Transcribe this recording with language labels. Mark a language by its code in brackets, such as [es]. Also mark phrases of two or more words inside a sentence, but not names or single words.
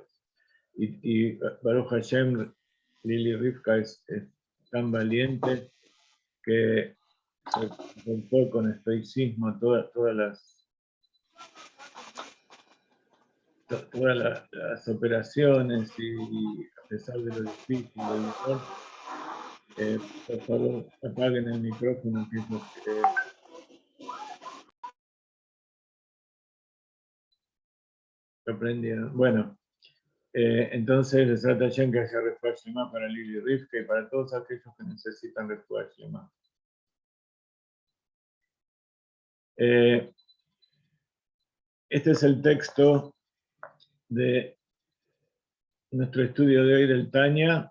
[es] Y [he] ברוך השם, [es] Lili Rivka es tan valiente que se enfrentó con estoicismo todas las operaciones y a pesar de lo difícil, del dolor. Por favor, apaguen el micrófono, que es lo que aprendieron. Bueno, entonces les trata ya que haya [he] רפואה שלמה [es] para Lili Rivka y para todos aquellos que necesitan [he] רפואה שלמה. [es] Este es el texto de nuestro estudio de hoy del Tanya.